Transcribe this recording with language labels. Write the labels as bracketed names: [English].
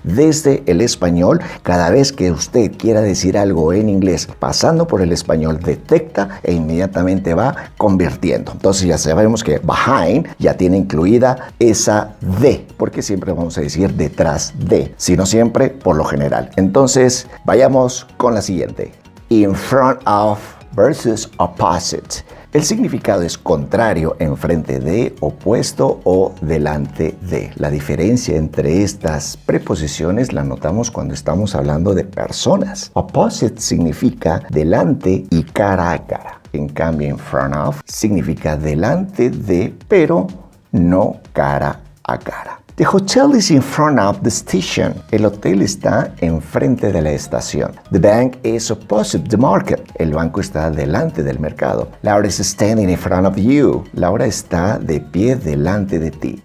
[Spanish] Desde el español, cada vez que usted quiera decir algo en inglés, pasando por el español, detecta e inmediatamente va convirtiendo. Entonces ya sabemos que behind ya tiene incluida esa de, porque siempre vamos a decir detrás de, sino siempre por lo general. Entonces vayamos con la siguiente. [English] In front of versus opposite. [Spanish] El significado es contrario, enfrente de, opuesto o delante de. La diferencia entre estas preposiciones la notamos cuando estamos hablando de personas. Opposite significa delante y cara a cara. En cambio, in front of significa delante de, pero no cara a cara. [English] The hotel is in front of the station. [Spanish] El hotel está enfrente de la estación. [English] The bank is opposite the market. [Spanish] El banco está delante del mercado. [English] Laura is standing in front of you. [Spanish] Laura está de pie delante de ti.